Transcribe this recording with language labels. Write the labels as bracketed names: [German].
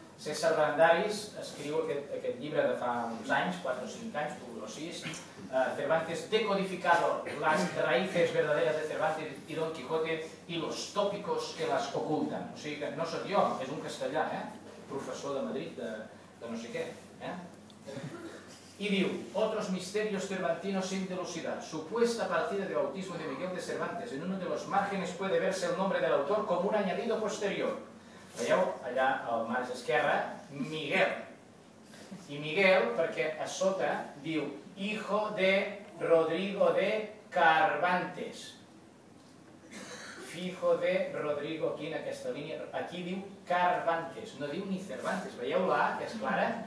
[Catalan] César Brandaris escriu aquest llibre de fa uns anys, 4 o 5 anys, o 6, Cervantes decodificado las raíces verdaderas de Cervantes y Don Quijote y los tópicos que las ocultan. O sigui que no soc jo, és un castellà, professor de Madrid, de no sé què. [Spanish] Y diu, otros misterios cervantinos sin delucidar. Supuesta partida de bautismo de Miguel de Cervantes. En uno de los márgenes puede verse el nombre del autor como un añadido posterior. [Catalan] Veieu, allà al marge esquerre, Miguel. I Miguel, perquè a sota diu, hijo de Rodrigo de Cervantes. Fijo de Rodrigo, aquí en aquesta línia, aquí diu Cervantes, no diu ni Cervantes, veieu la A, que és clara?